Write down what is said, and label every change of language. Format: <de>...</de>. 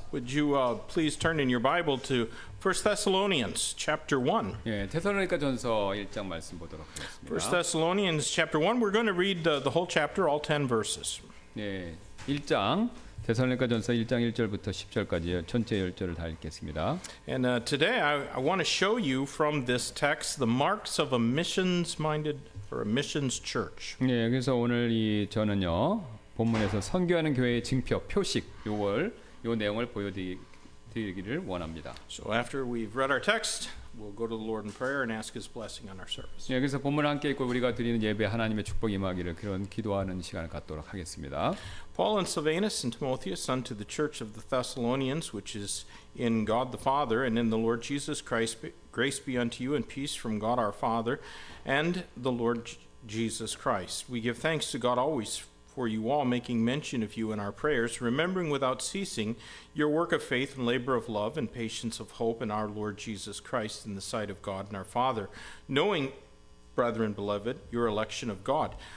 <en>Would you please turn in your Bible to 1 Thessalonians chapter 1.</en> <ko>예, 데살로니가 전서 1장 말씀 보도록 1 하겠습니다.</ko> <en>Thessalonians chapter 1. We're going to read the whole chapter, all 10 verses.</en> <ko>예, 1장 데살로니가 전서 1장 1절부터 10절까지 전체 10절을 다 읽겠습니다.</ko> <en>And today I want to show you from this text the marks of a missions-minded or a missions church.</en> <ko>예, 그래서 오늘 저는요 본문에서 선교하는 교회의 징표, 표식 요 내용을 보여드리기를 원합니다.</ko> <en>So after we've read our text, we'll go to the Lord in prayer and ask His blessing on our service.</en> <ko>예, 그래서 본문을 함께 읽고 우리가 드리는 예배 하나님의 축복 임하기를 그런 기도하는 시간을 갖도록 하겠습니다.</ko> <en>Paul and Silvanus and Timotheus unto the church of the Thessalonians, which is in God the Father and in the Lord Jesus Christ, grace be unto you and peace from God our Father and the Lord Jesus Christ. We give thanks to God always for you all, making mention of you in our prayers, remembering without ceasing your work of faith and labor of love and patience of hope in our Lord Jesus Christ in the sight of God and our Father, knowing, brethren beloved, your election of God.</en>